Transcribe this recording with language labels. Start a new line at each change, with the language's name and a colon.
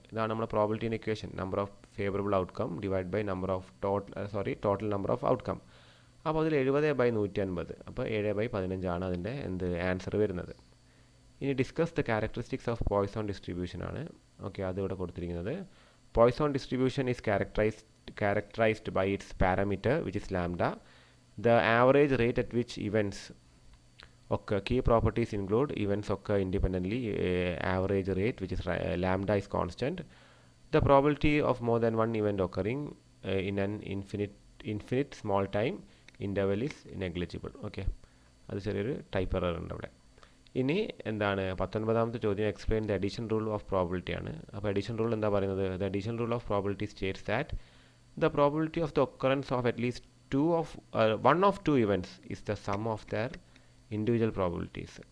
Malayalam: ഇതാണ് നമ്മുടെ
English: Probability equation. Number of favourable outcome divide by total number of outcome.
Malayalam: അപ്പോൾ അതിൽ 70/150, അപ്പോൾ 7/15 അതിൻ്റെ ആൻസർ വരുന്നത്.
English: ഇനി discuss the characteristics of Poisson distribution ആണ്.
Malayalam: ഓക്കെ, അതിവിടെ കൊടുത്തിരിക്കുന്നത്.
English: Poisson distribution is characterized by its parameter which is lambda, the average rate at which events occur. Key properties include events occur independently, average rate which is lambda is constant, the probability of more than one event occurring in an infinite small time interval is negligible.
Malayalam: Okay, അത് ചെറിയൊരു type error ഉണ്ട് അവിടെ. ഇനി എന്താണ് 19ാമത്തെ ചോദ്യം,
English: explain the addition rule of probability
Malayalam: ആണ്. അപ്പോൾ addition rule എന്താ പറയുന്നത്?
English: The addition rule of probability states that the probability of the occurrence of at least one of two events is the sum of their individual probabilities.